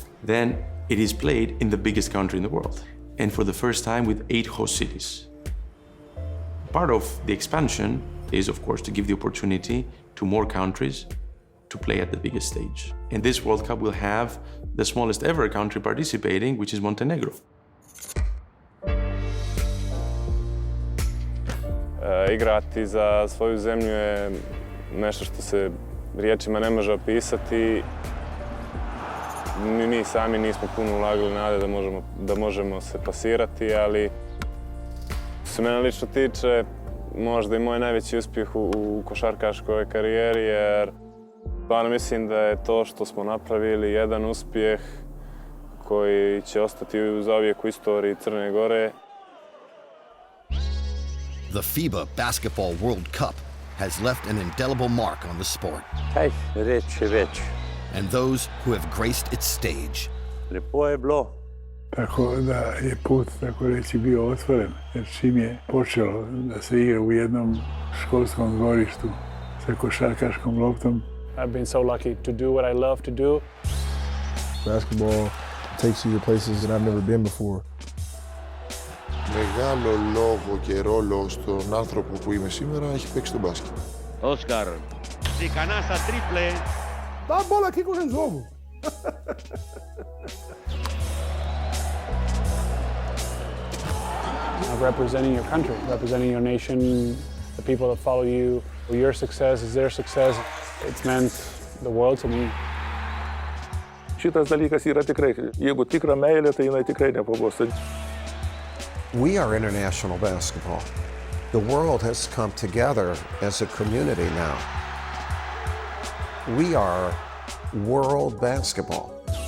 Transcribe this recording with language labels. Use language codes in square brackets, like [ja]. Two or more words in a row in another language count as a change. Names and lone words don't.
[en] Then it is played in the biggest country in the world, and for the first time with 8 host cities. Part of the expansion is, of course, to give the opportunity to more countries to play at the biggest stage. And this World Cup will have the smallest ever country participating, which is Montenegro. [sr] Igrati za svoju zemlju je nešto što se riječima ne može opisati. Mi sami nismo puno ulagali nade da možemo se plasirati, ali što se mene lično tiče, možda i moj najveći uspjeh u košarkaškoj karijeri, jer stvarno mislim da je to što smo napravili jedan uspjeh koji će ostati zauvijek u istoriji Crne Gore. [en] The FIBA Basketball World Cup has left an indelible mark on the sport. [sl] Kaj, reč je več. [en] And those who have graced its stage. [sl] Lepo je bilo. [sr] Tako da je put, tako reći, bio otvoren, jer čim je počelo da se igra u jednom školskom dvorištu sa košarkaškom loptom. [en] I've been so lucky to do what I love to do. Basketball takes you to places that I've never been before. [el] Μεγάλο λόγο και ρόλο στον άνθρωπο που είμαι σήμερα έχει παίξει το μπάσκετ. Όσκαρ. Ικανά στα τρίπλε. [pt] Dá a bola aqui que eu resolvo. [en] Representing your country, representing your nation, the people that follow you. Your success is their success. It's meant the world to me. [lt] Šitas dalykas yra tikrai, jeigu tikra meilė, tai jinai tikrai nepabos. [en] We are international basketball. The world has come together as a community now. We are world basketball.